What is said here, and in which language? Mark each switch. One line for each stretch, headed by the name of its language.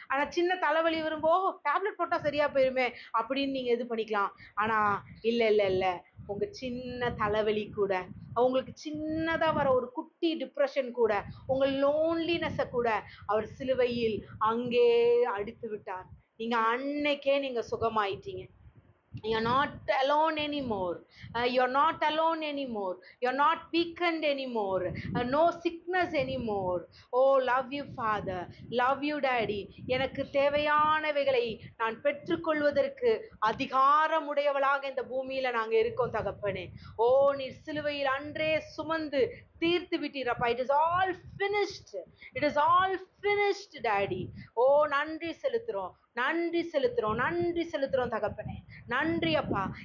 Tamil: ஆனால் சின்ன தலைவலி வரும்போது டேப்லெட் போட்டால் சரியா போயிருமே அப்படின்னு நீங்கள் இது பண்ணிக்கலாம். ஆனால் இல்லை இல்லை இல்லை, உங்கள் சின்ன தலைவலி கூட, அவங்களுக்கு சின்னதாக வர ஒரு குட்டி டிப்ரெஷன் கூட, உங்கள் லோன்லினஸை கூட அவர் சிலுவையில் அங்கே அடித்து விட்டார். நீங்கள் அன்னைக்கே நீங்கள் சுகமாயிட்டீங்க.
English: You're not alone anymore. You're not alone anymore. You're not weakened anymore. No sickness anymore. Oh, love you Father. Love you Daddy.
Tamil: எனக்கு தேவையானவைகளை நான் பெற்றுக்கொள்வதற்கு அதிகாரமுடையவளாக இந்த பூமியில நாங்க இருக்கோம் தகப்பனே. ஓ, நீர் சிலுவையில் அன்றே சுமந்து தீர்த்து விட்டீரப்பா.
English: It is all finished. It is all finished Daddy.
Tamil: ஓ, நன்றி செலுத்துறோம், நன்றி செலுத்துறோம், நன்றி செலுத்துறோம் தகப்பனே. நன்றி அப்பா.